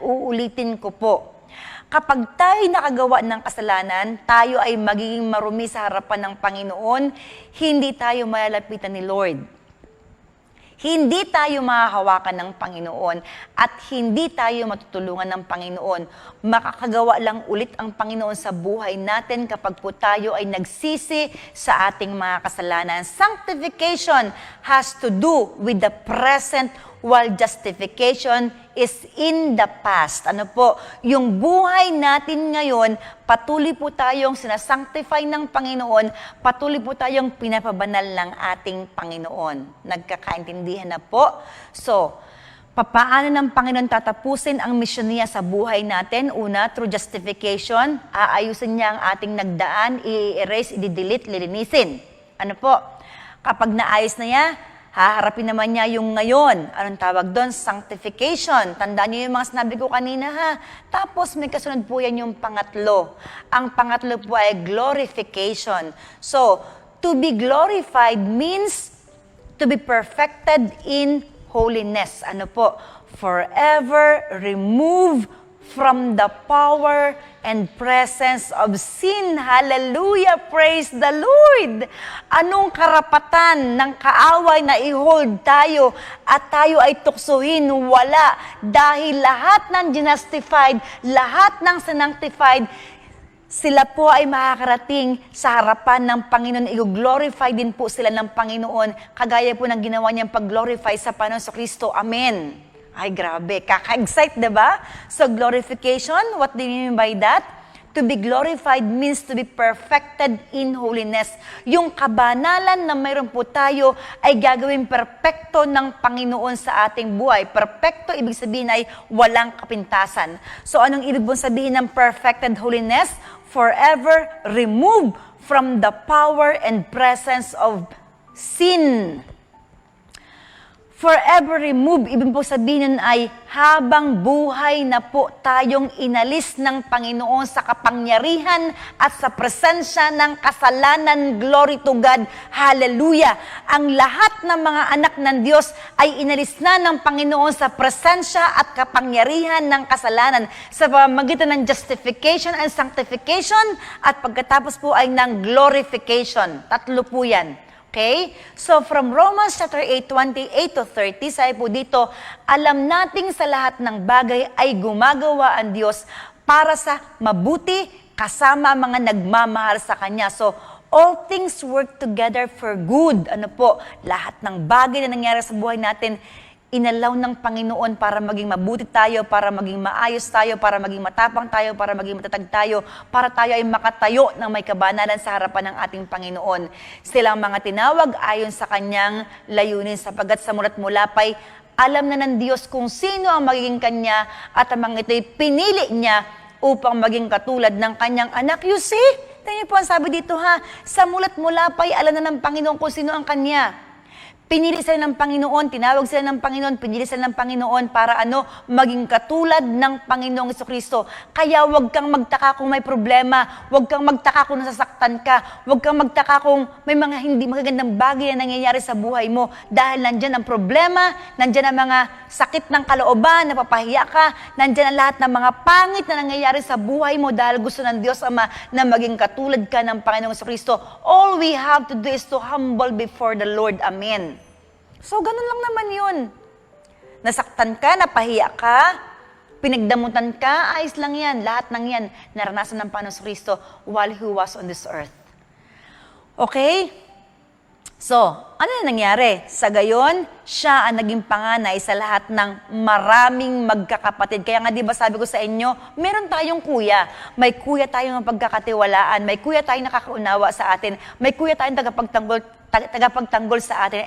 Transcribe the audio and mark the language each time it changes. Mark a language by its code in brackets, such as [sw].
[tl] Uulitin ko po. Kapag tayo nakagawa ng kasalanan, tayo ay magiging marumi sa harapan ng Panginoon, hindi tayo malalapitan ni Lord. Hindi tayo mahahawakan ng Panginoon at hindi tayo matutulungan ng Panginoon. Makakagawa lang ulit ang Panginoon sa buhay natin kapag po tayo ay nagsisi sa ating mga kasalanan. [en] Sanctification has to do with the present, while justification is in the past. [tl] Ano po? Yung buhay natin ngayon, patuloy po tayong sinasanctify ng Panginoon, patuloy po tayong pinapabanal ng ating Panginoon. Nagkakaintindihan na po? So, papaano ng Panginoon tatapusin ang misyon niya sa buhay natin? Una, through justification, aayusin niya ang ating nagdaan, i-erase, i-delete, lilinisin. Ano po? Kapag naayos na niya, haharapin naman niya yung ngayon. Anong tawag doon? Sanctification. Tandaan niyo yung mga sinabi ko kanina ha. Tapos may kasunod po yan yung pangatlo. Ang pangatlo po ay glorification. [en] So, to be glorified means to be perfected in holiness. Ano po? Forever remove from the power and presence of sin. Hallelujah! Praise the Lord! [tl] Anong karapatan ng kaaway na i-hold tayo at tayo ay tuksuhin? Wala. Dahil lahat ng justified, lahat ng sanctified, sila po ay makakarating sa harapan ng Panginoon. I-glorify din po sila ng Panginoon. Kagaya po ng ginawa niyang pag-glorify sa Panginoon sa Kristo. Amen. Ay, grabe. Kaka-excite, diba? [en] So, glorification, what do you mean by that? To be glorified means to be perfected in holiness. [tl] Yung kabanalan na mayroon po tayo ay gagawin perpekto ng Panginoon sa ating buhay. Perpekto, ibig sabihin ay walang kapintasan. So, anong ibig pong sabihin ng perfected holiness? [en] Forever remove from the power and presence of sin. [tl] Forever remove, ibig po sabihin ay habang buhay na po tayong inalis ng Panginoon sa kapangyarihan at sa presensya ng kasalanan. [en] Glory to God. [tl] Hallelujah. Ang lahat ng mga anak ng Diyos ay inalis na ng Panginoon sa presensya at kapangyarihan ng kasalanan sa pamamagitan ng justification and sanctification at pagkatapos po ay ng glorification. Tatlo po yan. Okay? So, from Romans chapter 8, 28 to 30, sabi po dito, alam nating sa lahat ng bagay ay gumagawa ang Diyos para sa mabuti kasama mga nagmamahal sa Kanya. [en] So, all things work together for good. [tl] Ano po? Lahat ng bagay na nangyari sa buhay natin, inalaw ng Panginoon para maging mabuti tayo, para maging maayos tayo, para maging matapang tayo, para maging matatag tayo, para tayo ay makatayo ng may kabanalan sa harapan ng ating Panginoon. Silang mga tinawag ayon sa Kanyang layunin, sapagkat sa mulat mulapay, alam na ng Diyos kung sino ang magiging Kanya at ang mga ito'y pinili Niya upang maging katulad ng Kanyang anak. You see? Tingnan niyo po ang sabi dito ha, sa mulat mulapay, alam na ng Panginoon kung sino ang Kanya. Pinili sila ng Panginoon, tinawag sila ng Panginoon, pinili sila ng Panginoon para maging katulad ng Panginoong Jesucristo. Kaya huwag kang magtaka kung may problema, huwag kang magtaka kung nasasaktan ka, huwag kang magtaka kung may mga hindi magagandang bagay na nangyayari sa buhay mo dahil nandyan ang problema, nandyan ang mga sakit ng kalooban, napapahiya ka, nandyan ang lahat ng mga pangit na nangyayari sa buhay mo dahil gusto ng Diyos Ama na maging katulad ka ng Panginoong Jesucristo. [en] All we have to do is to humble before the Lord. Amen. [tl] So, ganun lang naman yun. Nasaktan ka, napahiya ka, pinagdamutan ka, ayos lang yan. Lahat ng yan, naranasan ng Panginoong Jesucristo [en] while He was on this earth. [tl] Okay? So, ano na nangyari? Sa gayon, siya ang naging panganay sa lahat ng maraming magkakapatid. Kaya nga, di ba sabi ko sa inyo, meron tayong kuya. May kuya tayong pagkakatiwalaan. May kuya tayong nakakaunawa sa atin. May kuya tayong tagapagtanggol sa atin.